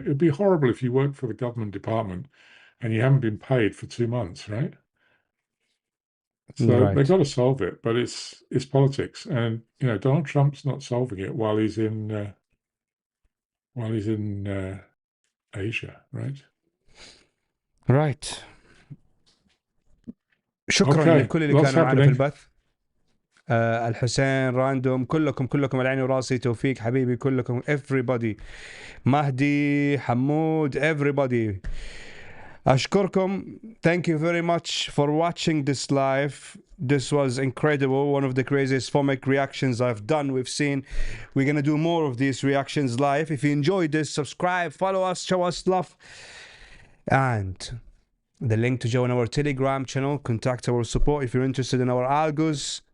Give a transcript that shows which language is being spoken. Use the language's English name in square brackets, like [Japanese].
[English] It'd be horrible if you worked for the government department and you haven't been paid for 2 months, right? So they've got to solve it, but it's politics, and you know Donald Trump's not solving it while he's in Asia, right? Right. [Arabic] شكرا لكل اللي كانوا معنا في البث. الحسين راندوم كلكم على عيني وراسي. توفيق حبيبي كلكم [English] everybody. [Arabic] مهدي حمود everybody. أشكركم. [English] Thank you very much for watching this live. This was incredible. One of the craziest FOMC reactions I've done. We're going to do more of these reactions live. If you enjoyed this, subscribe, follow us, show us love. And the link to join our Telegram channel, contact our support if you're interested in our algos.